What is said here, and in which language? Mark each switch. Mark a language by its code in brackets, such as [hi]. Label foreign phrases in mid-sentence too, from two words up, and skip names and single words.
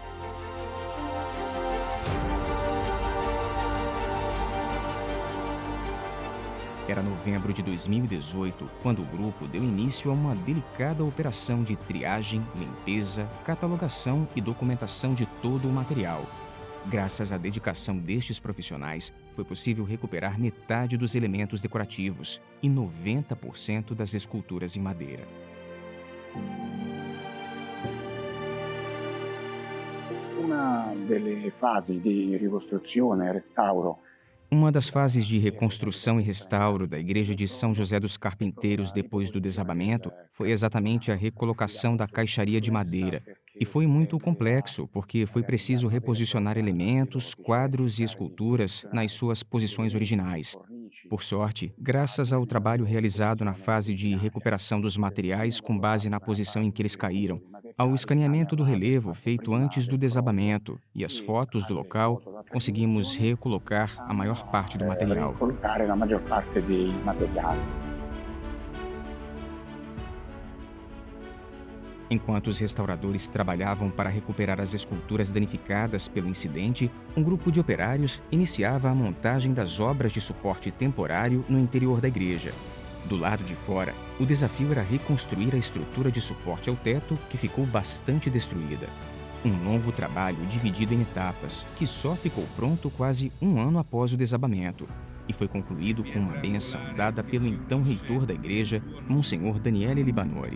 [pt] Era novembro de 2018, quando o grupo deu início a uma delicada operação de triagem, limpeza, catalogação e documentação de todo o material. Graças à dedicação destes profissionais, foi possível recuperar metade dos elementos decorativos e 90% das esculturas em madeira. [it] Una delle fasi di ricostruzione e restauro. [pt] Uma das fases de reconstrução e restauro da Igreja de São José dos Carpinteiros depois do desabamento foi exatamente a recolocação da caixaria de madeira. E foi muito complexo, porque foi preciso reposicionar elementos, quadros e esculturas nas suas posições originais. Por sorte, graças ao trabalho realizado na fase de recuperação dos materiais com base na posição em que eles caíram, ao escaneamento do relevo feito antes do desabamento e as fotos do local, conseguimos recolocar a maior parte do material. [it] Ricollocare la maggior parte dei materiali. [pt] Enquanto os restauradores trabalhavam para recuperar as esculturas danificadas pelo incidente, um grupo de operários iniciava a montagem das obras de suporte temporário no interior da igreja. Do lado de fora, o desafio era reconstruir a estrutura de suporte ao teto, que ficou bastante destruída. Um longo trabalho dividido em etapas, que só ficou pronto quase um ano após o desabamento, e foi concluído com uma bênção dada pelo então reitor da igreja, Monsenhor Daniele Libanori.